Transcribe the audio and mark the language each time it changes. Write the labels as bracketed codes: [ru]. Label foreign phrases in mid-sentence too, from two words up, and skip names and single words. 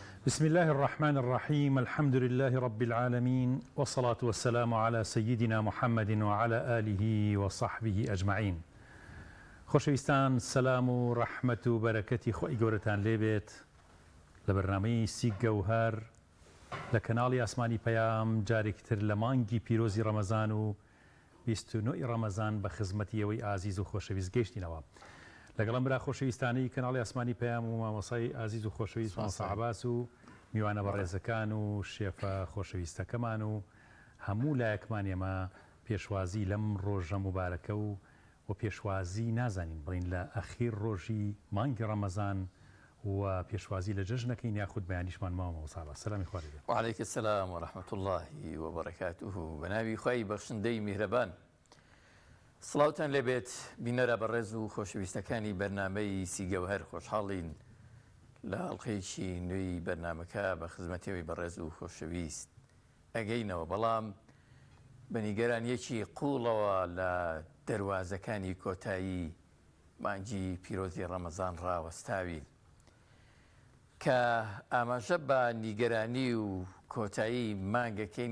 [ar] بسم الله الرحمن الرحيم. الحمد لله رب العالمين، والصلاة والسلام على سيدنا محمد وعلى آله وصحبه أجمعين. [ckb] خۆشەویستان، سەلام و ڕەحمەت و بەرەکەتی خۆی گەورەتان لێبێت لە بەرنامەی سی گەوهەر لە کەناڵی ئاسمانی پەیام، جارێکتر لە مانگی پیرۆزی ڕەمەزان و 29 ڕەمەزان بە خزمەتی ئازیز و خۆشەویست گەیشتینەوە. لەگەڵم برا خۆشەویستانەی کەناڵی ئاسمانی پەیام و مامۆسای ئازیز و خۆشەویست مامۆستا عەباس و میوانە بەڕێزەکان و شێفە خۆشەویستەکەمان و هەموو لایەکمان ئێمە پێشوازی لەم ڕۆژە مبارەکە و پێشوازی نازانین بڵین لە ئەخیر ڕۆژی مانگی ڕەمەزان و پێشوازی لە جەژنەکەی یاخود بەیانیشمان مامۆستا عەباس. سەلامی خوا لێبێت. [ar] وعليك السلام ورحمة الله وبركاته. [ckb] بنابي خوي بخشندەی میهرەبان، سڵاوتان لێبێت بینەرە بەڕێز و خۆشەویستەکانی بەرنامەی سی گەوهەر. خۆشحاڵین لە ئەڵقەیەکی نوێی بەرنامەکە بە خزمەتیەوەی بەڕێز و خۆشەویست ئەگەینەوە، بەڵام بەنیگەرانیەکی قوڵەوە لە دەواازەکانی کۆتایی مانگی پیرۆزی ڕەمەزان ڕاوەستاوین کە ئاماژە بە نیگەرانی و کۆتایی مانگەکەین.